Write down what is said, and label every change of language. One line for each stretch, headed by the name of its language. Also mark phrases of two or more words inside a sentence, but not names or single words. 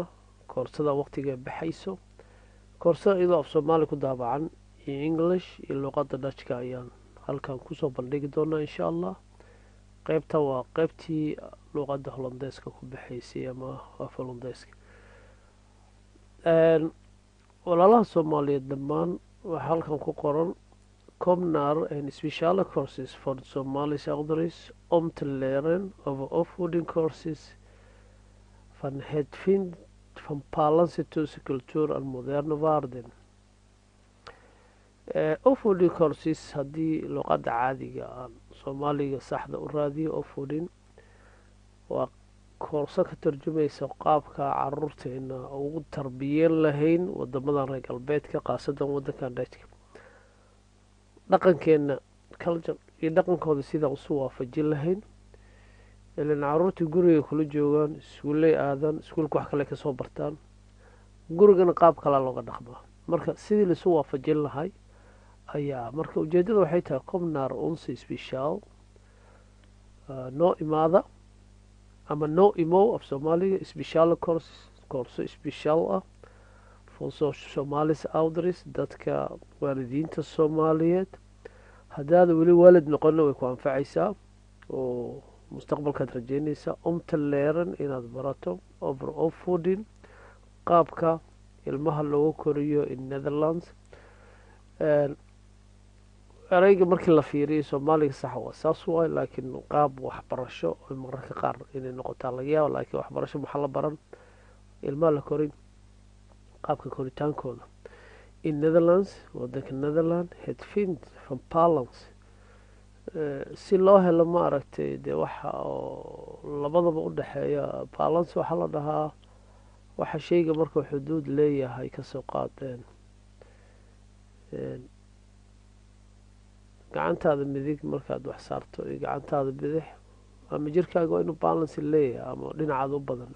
Somali: koorsada waqtiga baxayso, koorsada iyadoo af soomaali ku daabacan iyo english iyo luqadda dutchka ayaan halkan kusoo bandhigi doonaa
Arabic: إن شاء الله.
Somali: qeybta waa qeybtii luqadda hollandeeska ku baxaysay ama af hollandeeska. walaalaha soomaaliyeed dhammaan waxaa halkan ku qoran
Dutch: Comnar en speciale courses for Somalisch ouders om te leren over opvoeding courses van het vind van balans tussen cultuur en moderne waarden. Opvoeding courses
Somali: haddii luqadda caadiga aan Soomaaliga saxda u raadiyo, opvoeding waa koorso ka tarjumaysa qaabka caruurteena ugu tarbiyeen lahayn wadamadan reer galbeedka, khaasadan wadankan Dutchka. dhaqankeena culture iyo dhaqankooda sidaan isu waafajin lahayn. ilan caruurtii guriga kula joogaan, iskuulley aadaan, iskuulka wax kale kasoo bartaan, gurigana qaab kalaa looga dhaqmaa. marka sidii laisu waafajin lahay ayaa marka ujeedada waxay tahay Comnar
Dutch: onze speciaal
Somali: noo imaada ama noo imow af Soomaaliga speciale koorso speciaal ah
Dutch: voor Somalische ouders,
Somali: dadka waalidiinta Soomaaliyeed. haddaada weli waalid noqona way ku anfacaysaa oo mustaqbalkaad rajeynaysaa.
Dutch: om te leren
Somali: inaad barato
Dutch: over opvoeding,
Somali: qaabka ilmaha looga koriyo in Netherlands. ereyga markii la fiiriyo Soomaaliga sax waa saas waay, laakiin qaab waxbarasho oo mararka qaar inay noqotaa laga yaabo. laakiin waxbarasho maxaa la baran ilmaha la korin, qaabka koritaankooda in Netherlands, wadanka Netherland.
Dutch: het vind van balance,
Somali: si loo helo ma aragtay dee waxa oo labadaba u dhexeeya. balance waxaa la dhahaa waxa shayga markuu xuduud leeyahay kasoo qaadeen gacantaada midig markaad wax saarto iyo gacantaada bidix, ama jirkaaga waa inuu balance leeyahay ama dhinacaada u badan.